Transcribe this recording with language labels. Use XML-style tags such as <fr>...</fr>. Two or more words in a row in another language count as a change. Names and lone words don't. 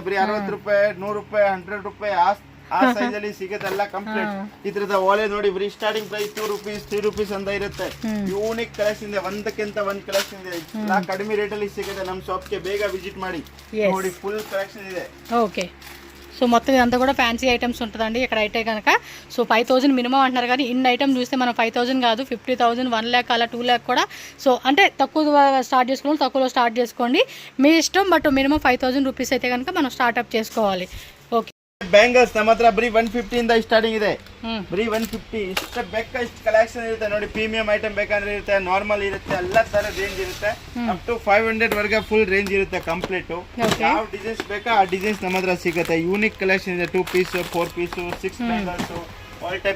<kn>ಬರೀ 60 ರೂಪಾಯಿ, 100 ರೂಪಾಯಿ, 100 ರೂಪಾಯಿ ಆ ಸೈಜ್ ಅಲ್ಲಿ ಸಿಗುತ್ತೆ ಎಲ್ಲ ಕಂಪ್ಲೀಟ್. ಈ ತರದ ಓಲೆ ನೋಡಿ ಬರೀ</kn> <en>starting price</en> <kn>2 rupees 3 rupees ಅಂತ ಇರುತ್ತೆ.</kn> <en>unique collection</en> <kn>ಇದೆ. ಒಂದಕ್ಕಿಂತ ಒಂದ್ ಕಲೆಕ್ಷನ್ ಇದೆ. ಕಡಿಮೆ ರೇಟ್ ಅಲ್ಲಿ ಸಿಗುತ್ತೆ ನಮ್ಮ ಶಾಪ್ ಗೆ. ಬೇಗ ವಿಸಿಟ್ ಮಾಡಿ ನೋಡಿ.</kn> <en>full collection</en> <kn>ಇದೆ.</kn> <te>ఓకే, సో మొత్తం ఇదంతా కూడా</te> <en>fancy items</en> <te>ఉంటుందండి ఇక్కడ అయితే కనుక. సో 5000 మినిమం అంటున్నారు, కానీ ఇన్ని ఐటమ్ చూస్తే మనం 5000 కాదు 50,000, 1 lakh అలా 2 lakh కూడా. సో అంటే తక్కువ స్టార్ట్ చేసుకోవాలి, తక్కువలో స్టార్ట్ చేసుకోండి, మీ ఇష్టం. బట్ మినిమం 5000 రూపీస్ అయితే కనుక మనం స్టార్ట్అప్ చేసుకోవాలి. ఓకే,</te> <kn>ಬ್ಯಾಂಗಲ್ಸ್ ನಮ್ಮ ಹತ್ರ ಬರೀ 150 ಇಂದ ಸ್ಟಾರ್ಟಿಂಗ್ ಇದೆ. ಬರೀ 150. ಇಷ್ಟ ಬೇಕಾ ಇಷ್ಟು ಕಲೆಕ್ಷನ್ ಇರುತ್ತೆ ನೋಡಿ.</kn> <en>premium item</en> <kn>ಬೇಕಂದ್ರೆ ಇರುತ್ತೆ, ನಾರ್ಮಲ್ ಇರುತ್ತೆ, ಎಲ್ಲ ತರ ರೇಂಜ್ ಇರುತ್ತೆ.</kn> <en>up to</en> <kn>500 ವರೆಗೆ</kn> <en>full range</en> <kn>ಇರುತ್ತೆ ಕಂಪ್ಲೀಟ್. ಯಾವ ಡಿಸೈನ್ಸ್ ಬೇಕಾ ಆ ಡಿಸೈನ್ಸ್ ನಮ್ಮ ಹತ್ರ ಸಿಗುತ್ತೆ.</kn> <en>unique collection</en> <kn>ಇದೆ. 2 piece 4 piece 6 ಬ್ಯಾಂಗಲ್ಸ್,</kn> <en>all type.</en>